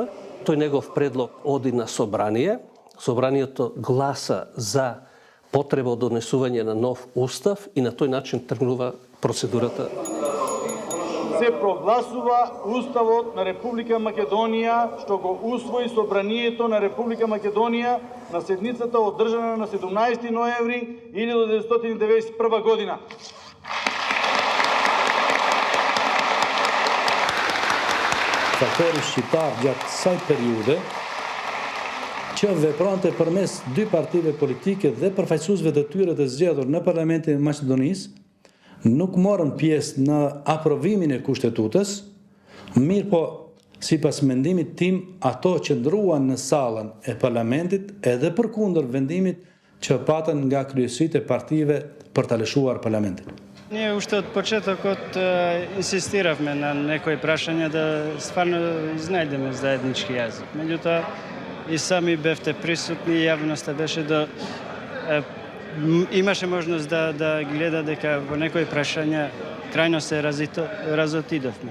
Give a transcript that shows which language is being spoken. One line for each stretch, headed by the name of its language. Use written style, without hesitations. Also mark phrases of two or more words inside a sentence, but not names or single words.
Macedonian: Тој негов предлог оди на собрание. Собранието гласа за потреба од донесување на нов устав и на тој начин тргнува процедурата. Се прогласува Уставот на Република Македонија, што го усвои Собранието на Република Македонија на седницата одржана на 17 ноември 1991 година.
Albanian: Faktori shqiptar gjatë kësaj periude që veprante përmes dy partive politike dhe përfaqësuesve të tyre të zgjedhur në Parlamentin e Maqedonisë, nuk morën pjesë në aprovimin e kushtetutës, mirë po, sipas mendimit tim, ato që ndruan në sallën e parlamentit edhe përkundër vendimit që patën nga kryesitë e partive për ta lëshuar parlamentin.
Macedonian: Ние уште од почетокот инсистиравме на некои прашања да стварно изнајдеме заеднички јазик. Меѓутоа, и сами бевте присутни, јавноста беше имаше можност да гледа дека во некои прашања крајно се разотидовме.